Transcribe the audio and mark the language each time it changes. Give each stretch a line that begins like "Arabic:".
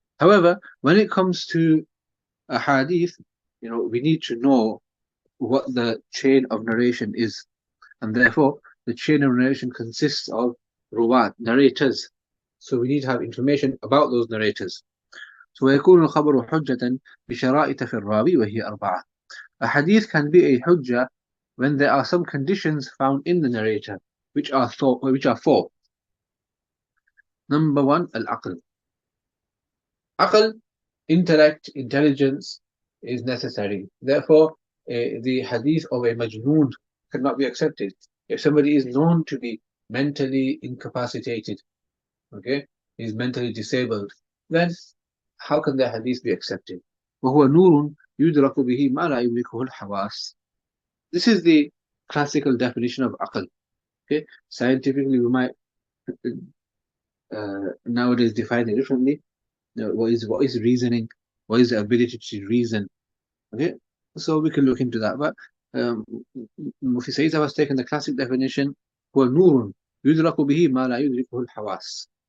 English: However, when it comes to a hadith, we need to know what the chain of narration is, and therefore the chain of narration consists of ruwat, narrators. So we need to have information about those narrators.
Arabic: So ويكون الخبر حجة بشرائط في الراوي وهي أربعة.
English: A hadith can be a hujjah when there are some conditions found in the narrator, which are four. Number one, al-aql. Aql, intellect, intelligence is necessary. Therefore, the hadith of a majnoon cannot be accepted. If somebody is known to be mentally incapacitated, okay, he's mentally disabled, then how can the hadith be accepted?
Arabic: وهو نور يدرك به ما لا يدركه الحواس.
English: This is the classical definition of aql. Okay, scientifically we might nowadays define it differently. What is reasoning? What is the ability to reason? Okay, so we can look into that. But Mufti Sayyid has taken the classic definition:
Arabic: هو نور يدرك به ما لا يدركه الحواس.